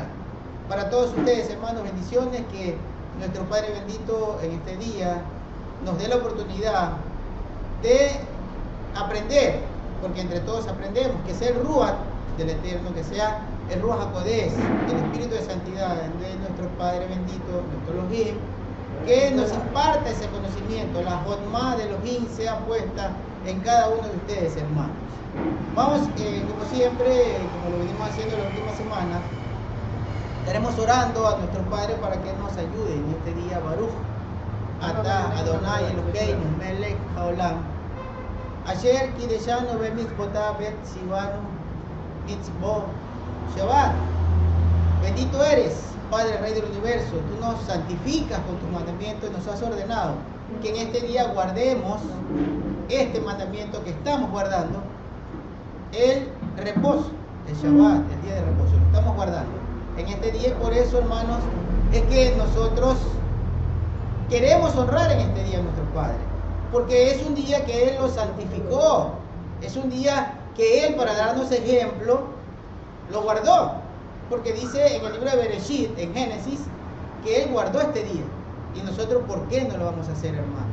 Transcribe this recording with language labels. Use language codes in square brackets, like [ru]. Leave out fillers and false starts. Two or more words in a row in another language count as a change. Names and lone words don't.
[es] Para todos ustedes, hermanos, bendiciones, que nuestro Padre bendito en este día nos dé la oportunidad de aprender, porque entre todos aprendemos, que sea el Ruach del Eterno, que sea el [he] רוח הקודש, [es] el Espíritu de Santidad de nuestro Padre bendito, nuestro Elohim, que nos imparta ese conocimiento. La Jotma de Elohim sea puesta en cada uno de ustedes, hermanos. Vamos, como siempre, como lo venimos haciendo la última semana, estaremos orando a nuestro Padre para que nos ayude en este día. [he] ברוך אתה אדוני אלוהינו מלך העולם אשר קידשנו במצוותיו וציוונו מצוות שבת. [es] Bendito eres, Padre, Rey del Universo. Tú nos santificas con tus mandamientos y nos has ordenado que en este día guardemos este mandamiento que estamos guardando, el reposo, el Shabbat, el día de reposo. Lo estamos guardando en este día, y por eso, hermanos, es que nosotros queremos honrar en este día a nuestro Padre, porque es un día que Él lo santificó, es un día que Él, para darnos ejemplo, lo guardó, porque dice en el libro de Bereshit, en Génesis, que Él guardó este día, y nosotros, ¿por qué no lo vamos a hacer, hermano?